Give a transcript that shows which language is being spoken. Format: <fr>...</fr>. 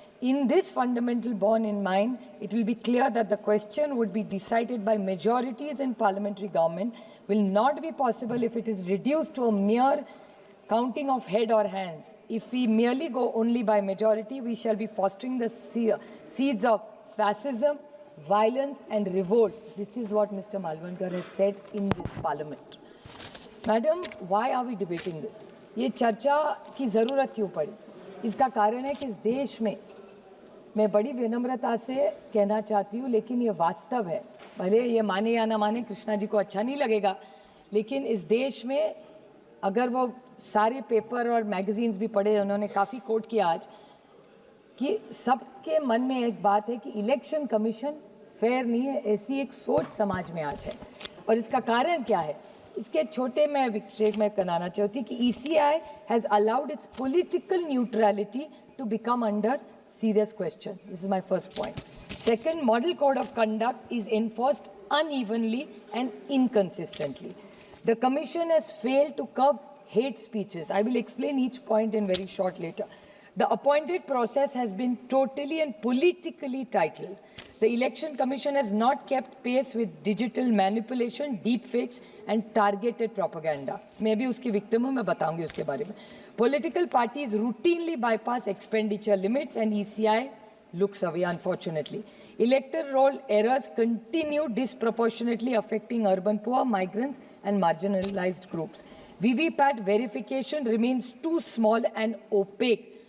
<en>In this fundamental born in mind, it will be clear that the question would be decided by majorities in parliamentary government will not be possible if it is reduced to a mere counting of head or hands. If we merely go only by majority, we shall be fostering the seeds of fascism, violence and revolt. This is what Mr. Malvankar has said in this parliament. Madam, why are we debating this?</en> <hi>ये चर्चा की ज़रूरत क्यों पड़ी? इसका कारण है कि इस देश में मैं बड़ी विनम्रता से कहना चाहती हूँ, लेकिन ये वास्तव है, भले ये माने या ना माने, कृष्णा जी को अच्छा नहीं लगेगा, लेकिन इस देश में अगर वो सारे पेपर और मैगजीन्स भी पढ़े, उन्होंने काफ़ी कोट किया आज कि सबके मन में एक बात है कि इलेक्शन कमीशन फेयर नहीं है, ऐसी एक सोच समाज में आज है। और इसका कारण क्या है? इसके छोटे मैं विक्षेप में कराना चाहती हूँ कि</hi> <en>ECI has allowed its political neutrality to become under serious question. This is my first point. Second, model code of conduct is enforced unevenly and inconsistently. The commission has failed to curb hate speeches. I will explain each point in very short later. The appointed process has been totally and politically titled. The election commission has not kept pace with digital manipulation, deepfakes and targeted propaganda.</en> <hi>मैं भी उसकी victim हूँ, मैं बताऊंगी उसके बारे में.</hi> <en>Political parties routinely bypass expenditure limits and ECI looks away, unfortunately. Electoral roll errors continue disproportionately affecting urban poor, migrants and marginalized groups. VVPAT verification remains too small and opaque.</en>